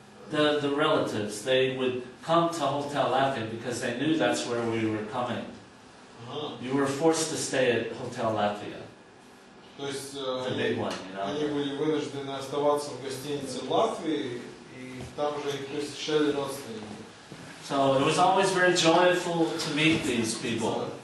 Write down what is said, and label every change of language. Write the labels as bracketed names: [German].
[English] the relatives, they would come to Hotel Latvia because they knew that's where we were coming. You were forced to stay at Hotel Latvia. [Russian] То есть [English] The big one, you know. [Russian] они были вынуждены оставаться в гостинице в Латвии, и там же их посещали родственники. [English] So it was always very joyful to meet these people.